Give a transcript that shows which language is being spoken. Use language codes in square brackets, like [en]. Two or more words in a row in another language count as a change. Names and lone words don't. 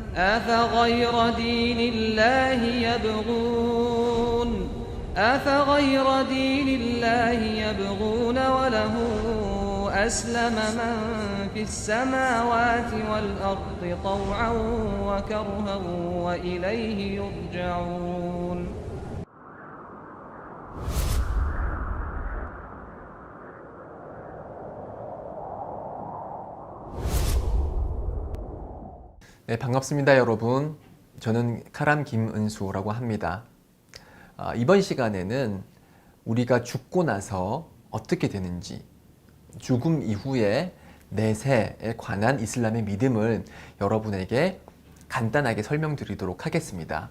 [ar] أفغير دين الله يبغون وله أسلم من في السماوات والأرض طوعا وكرها وإليه يرجعون. [ko] 네, 반갑습니다, 여러분. 저는 카람 김은수라고 합니다. 이번 시간에는 우리가 죽고 나서 어떻게 되는지, 죽음 이후의 내세에 관한 이슬람의 믿음을 여러분에게 간단하게 설명드리도록 하겠습니다.